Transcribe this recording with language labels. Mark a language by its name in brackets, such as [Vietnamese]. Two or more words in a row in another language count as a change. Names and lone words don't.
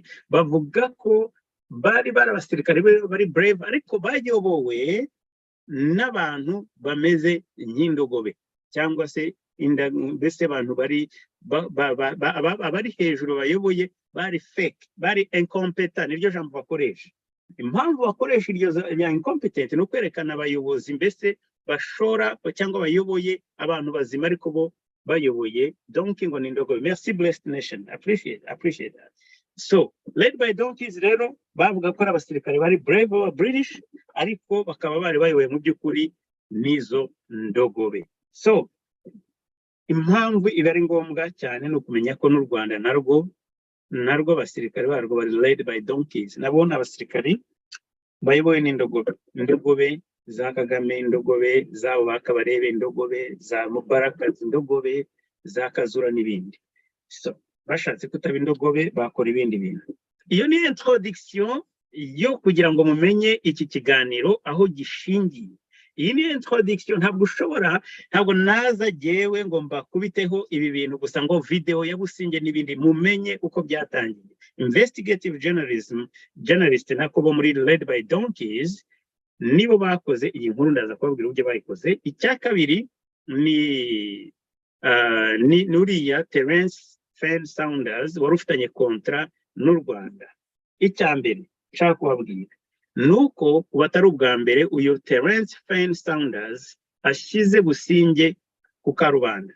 [Kinyarwanda] Bavuga ko bari abasirikare bari brave ariko bayobowe n'abantu bameze nk'indogobe cyangwa se mbese abantu bari abari hejuru bayoboye bari fake, bari incompetent, niryo jambo bakoresha. Impamvu bakoresha iryo ya incompetent no kwerekana abayobozi mbese bashora cyangwa bayoboye abantu bazima ariko bo bayoboye donkey ngo ni indogobe. [English] Merci blessed nation, appreciate that. [Kinyarwanda] So [English] led by donkeys [Kinyarwanda] rero bavuga ko abasirikare bari brave wa British ariko bakaba bari bayoboye mu by'ukuri nizo ndogobe. So impamvu iba ari ngombwa cyane no kumenya ko n'u Rwanda narwo abasirikare barwo bari [English] led by donkeys. [Kinyarwanda] Nabona abasirikare bayobowe n'indogobe, indogobe za Kagame, indogobe zabo bakabarebe, indogobe za Mubaraka, indogobe za Kazura n'ibindi. So bashatse kutaba indogobe bakora ibindi bintu. Iyo ni introduction yo kugira ngo mumenye iki kiganiro aho gishingiye. Iyi ni introduction, ntabwo naza jewe ngo mbakubiteho ibi bintu gusa ngo video ya Busingye n'ibindi, mumenye uko byatangiye. [English] Investigative journalist [Kinyarwanda] nako bo muri [English] led by donkeys [Kinyarwanda] nibo bakoze iyi nkuru, ndaza kubabwira uburyo bayikoze. Icya kabiri ni nuriya Terence Fan Saunders wari ufitanye kontra n'u Rwanda. Icya mbere nshaka kubabwira nuko batari ubwa mbere uyu Terence Fan Saunders ashize Busingye ku karubanda.